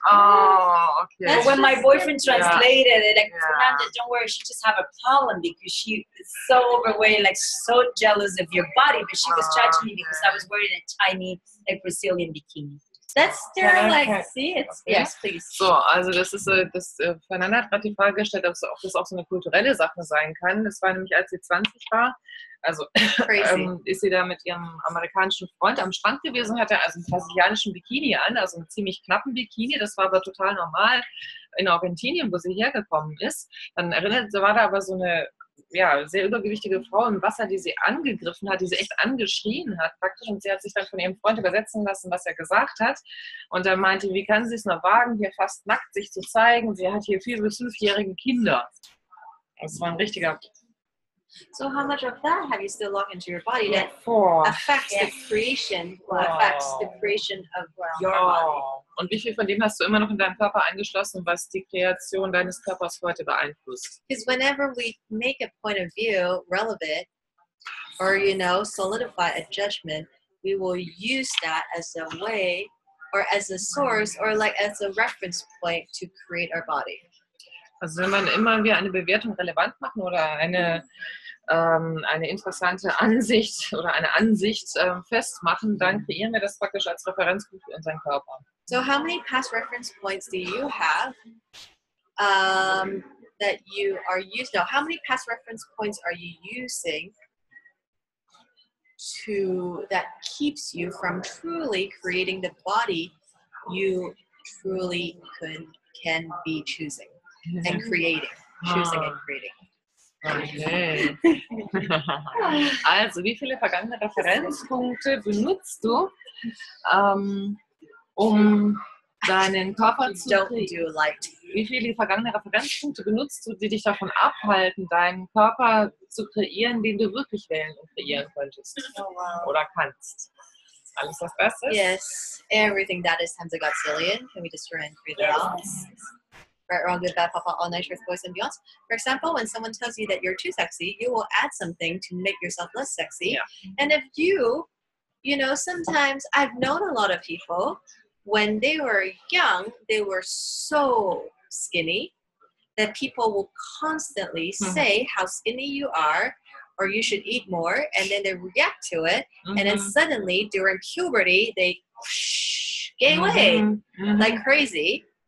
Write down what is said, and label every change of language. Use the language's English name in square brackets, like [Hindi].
[English] Oh, okay. But when my boyfriend translated it, like, Fernanda, don't worry, she just have a problem because she is so overweight, like so jealous of your body. But she was judging me because I was wearing a tiny, like, Brazilian bikini. That's still like, see, it's, yes, please. [German] So, also das ist, Fernanda hat gerade die Frage gestellt, ob das auch so eine kulturelle Sache sein kann. Das war nämlich, als sie 20 war, also ist sie da mit ihrem amerikanischen Freund am Strand gewesen, hatte also einen brasilianischen Bikini an, also einen ziemlich knappen Bikini, das war aber total normal in Argentinien, wo sie hergekommen ist. Dann war da aber so eine sehr übergewichtige Frau im Wasser, die sie angegriffen hat, die sie echt angeschrien hat praktisch, und sie hat sich dann von ihrem Freund übersetzen lassen, was er gesagt hat, und er meinte, wie kann sie es noch wagen, hier fast nackt sich zu zeigen, sie hat hier 4- bis 5-jährige Kinder. Das war ein richtiger... [English] So how much of that have you still locked into your body that affects the creation of your body? [German] Und wie viel von dem hast du immer noch in deinem Körper eingeschlossen, was die Kreation deines Körpers heute beeinflusst? [English] Because whenever we make a point of view relevant, or solidify a judgment, we will use that as a way, or as a source, or like as a reference point to create our body. [German] Also wenn man immer wieder eine Bewertung relevant machen oder eine interessante Ansicht oder eine Ansicht festmachen, dann kreieren wir das praktisch als Referenzpunkt für unseren Körper. [English] So how many past reference points do you have that you are using? No, how many past reference points are you using that keeps you from truly creating the body you truly can be choosing and creating, choosing and creating? Okay. [German] Also, wie viele vergangene Referenzpunkte benutzt du, um deinen Körper zu kreieren? Wie viele vergangene Referenzpunkte benutzt du, die dich davon abhalten, deinen Körper zu kreieren, den du wirklich wählen und kreieren könntest oder kannst? Alles das Beste? [English] Yes, everything that is times a godzillion. Can we just try and create that out? Right, wrong, good, bad, papa, all night, truth, boys, and beyonds. For example, when someone tells you that you're too sexy, you will add something to make yourself less sexy. And if you sometimes I've known a lot of people, when they were young, they were so skinny that people will constantly say how skinny you are, or you should eat more, and then they react to it, and then suddenly during puberty, they gain weight like crazy.